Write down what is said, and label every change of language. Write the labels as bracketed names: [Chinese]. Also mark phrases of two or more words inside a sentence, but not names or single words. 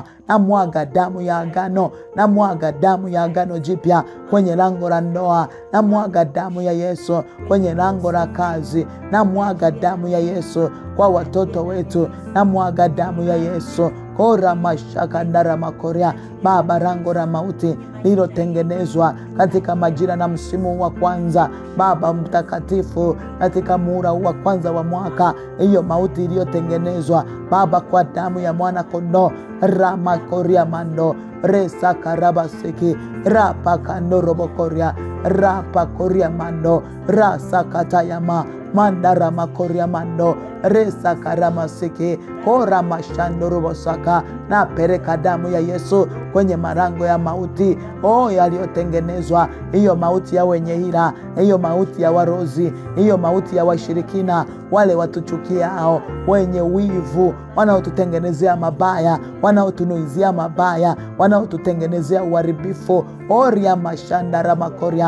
[Swahili] Na mwaga damu ya agano, na mwaga damu ya agano jipya kwenye lango la ndoa, na mwaga damu ya Yesu kwenye lango la kazi, na mwaga damu ya Yesu kwa watoto wetu, na mwaga damu ya Yesu kora mashaka ndara makoria. Baba, rango la mauti lilotengenezwa katika majira na msimu wa kwanza, Baba mtakatifu, katika muhula wa kwanza wa mwaka, hiyo mauti iliyotengenezwa Baba, kwa damu ya mwana kondoo, rama koria mando resa karabasiki rapa kando robokoria rapa koria mando rasa katayama mandara makoria mando resa karamasiki kora mashando robosaka. Na pereka damu ya Yesu kwenye marango ya mauti yaliyotengenezwa, hiyo mauti ya wenye hila, hiyo mauti ya warozi, hiyo mauti ya washirikina, wale watuchukiao, wenye wivu, wanaotutengenezea mabaya, wanaotunuizia mabaya, wanaotutengenezea uharibifu oria mashanda ramakoria.